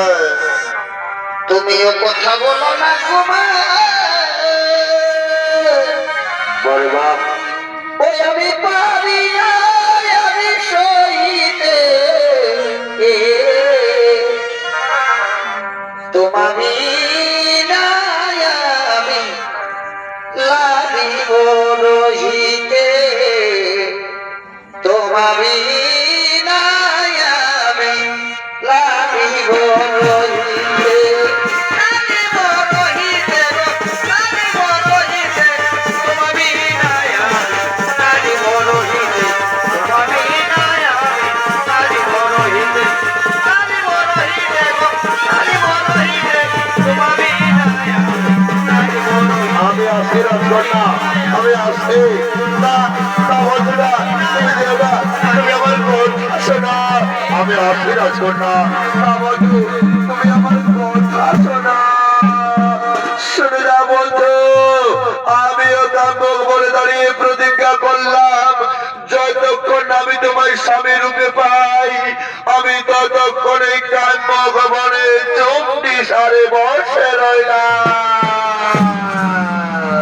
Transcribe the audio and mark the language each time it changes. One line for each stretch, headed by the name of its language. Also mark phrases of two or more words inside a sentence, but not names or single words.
Bangla: তুমিও কথা বলো না তোমার, বারে বাহ, ওই আমি পারি না, আমি সইতে। তোমারি নাই আমি লাগিব রহিতে, তোমারি নাই আমি লাগিব রহিতে, লাগিব রহিতে, লাগিব রহিতে, তোমারি নাই আমি লাগিব রহিতে, তোমারি নাই আমি লাগিব রহিতে, লাগিব রহিতে, লাগিব রহিতে, তোমারি নাই আমি লাগিব রহিতে। আমি আসি রাজকন্যা, আমি আসি। না না বন্ধুরা, তুমি যেও না, তুমি আমার কথা শোনা। আমি আসি রাজকন্যা, না বন্ধু, তুমি আমার কথা শোনা। শুনে যা বন্ধু, আমিও কাকবক বলে দাঁড়িয়ে প্রতিজ্ঞা করলাম, যতক্ষণ আমি তোমার স্বামী রূপে পাই, আমি ততক্ষণ এই কাকবক বনে চুপটি সারে বসে রইলাম।